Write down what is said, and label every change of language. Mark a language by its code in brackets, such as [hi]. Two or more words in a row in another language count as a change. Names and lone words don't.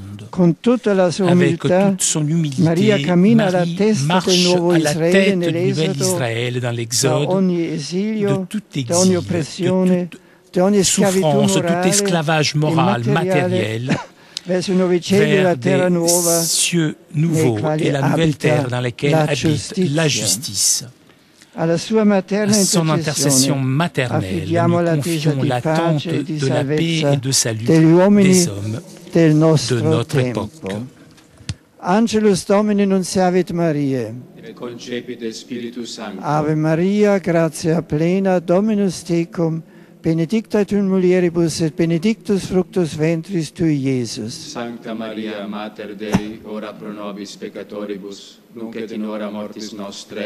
[fr] Avec toute son humilité, Marie marche à la tête du nouvel Israël dans l'Exode, de tout exil, de toute souffrance, de tout esclavage moral, matériel, vers des cieux nouveaux et la nouvelle terre dans laquelle habite la justice. À son intercession maternelle, nous confions l'attente de la paix et de salut des hommes de notre époque. [la] Angelus Domini nunciavit Mariae. Et concepit de Spiritus Sancto. Ave Maria, gratia plena, Dominus tecum, benedicta tu in mulieribus et benedictus fructus ventris tui, Iesus. Sancta Maria, Mater Dei, ora pro nobis peccatoribus, nunc et in hora mortis nostre.